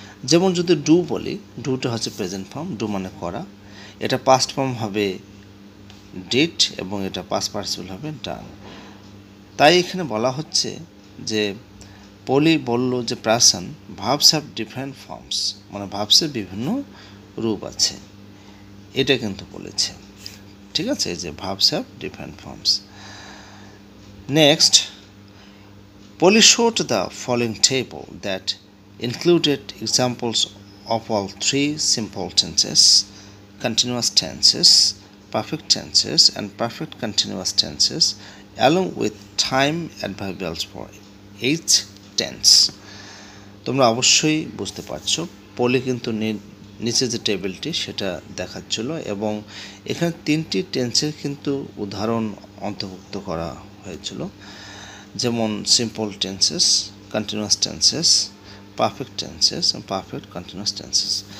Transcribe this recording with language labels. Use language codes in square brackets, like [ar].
[bn] যেমন যদি ডু বলি, ডুটা হচ্ছে প্রেজেন্ট ফর্ম, ডু মানে করা, এটা পাস্ট ফর্ম হবে ডিড এবং এটা পাস্ট পার্টিসিপল হবে ডান। তাই এখানে বলা হচ্ছে যে পলি বলল যে [en] প্রাসন verbs have different forms, [bn] মানে ভার্বসের বিভিন্ন রূপ আছে, এটা কিন্তু বলেছে। ঠিক আছে, যে [en] Verbs have different forms. Next, Polly showed the following table that included examples of all three simple tenses, continuous tenses, perfect tenses, and perfect continuous tenses, along with time adverbials for each tense. [bn] তোমরা অবশ্যই বুঝতে পারছো পলি কিন্তু নিচে যে টেবিলটি সেটা দেখাচ্ছিল এবং এখানে তিনটি টেন্সের কিন্তু উদাহরণ অন্তর্ভুক্ত করা হয়েছিল, যেমন simple tenses, continuous tenses, perfect tenses এবং পারফেক্ট কন্টিনিউয়াস টেন্সেস।